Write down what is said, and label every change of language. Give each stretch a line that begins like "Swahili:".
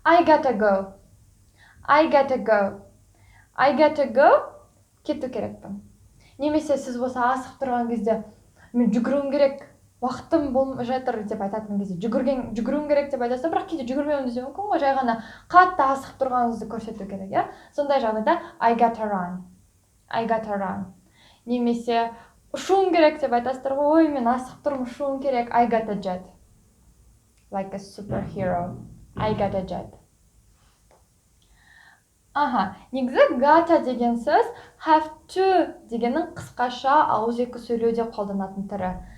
English: I gotta go. I gotta go. I gotta go.
Kazakh: Кету керекпін. Немесе сіз болса асығып тұрған кезде мен жүгіруім керек, уақытым болмай жатыр деп айтатын кезде жүгіруім керек деп айтасыз, бірақ кейде жүгірмеуіңіз де мүмкін ғой, жай ғана қатты асығып тұрғаныңызды көрсету керек, иә? Сондай жағдайда
English: I gotta run. I gotta run.
Kazakh: Немесе ұшуым керек деп айтасыздар ғой, ой, мен асығып тұрмын, ұшуым керек.
English: I got a jet. Like a superhero. I got a jet.
Kazakh: Негізі gotta деген сөз
English: have to
Kazakh: дегеннің қысқаша ауызекі сөйлеуде қолданатын түрі.